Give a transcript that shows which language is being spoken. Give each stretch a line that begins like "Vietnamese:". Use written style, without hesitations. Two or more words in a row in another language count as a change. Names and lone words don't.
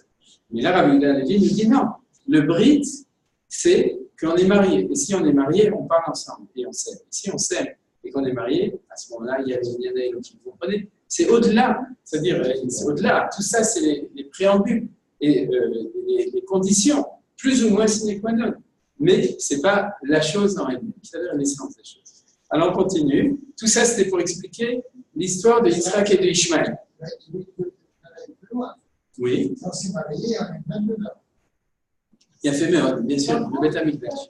French: Mais là, Rabbi Yehuda Halevi nous dit non. Le brit, c'est qu'on est marié. Et si on est marié, on parle ensemble et on s'aime. Et si on s'aime et qu'on est marié, à ce moment-là, il y a les Elohim. Vous comprenez? C'est au-delà. C'est-à-dire, c'est au-delà. Tout ça, c'est les préambules et les conditions, plus ou moins
Latin: sine qua non.
French: Mais ce n'est pas la chose en elle-même. C'est-à-dire l'essence des choses. Alors, on continue. Tout ça, c'était pour expliquer l'histoire de Yitzhak et de Ishmaël. Oui. On s'est marié avec la même demeure. Il y a fait meurtre, bien sûr, le Beth Amikdash.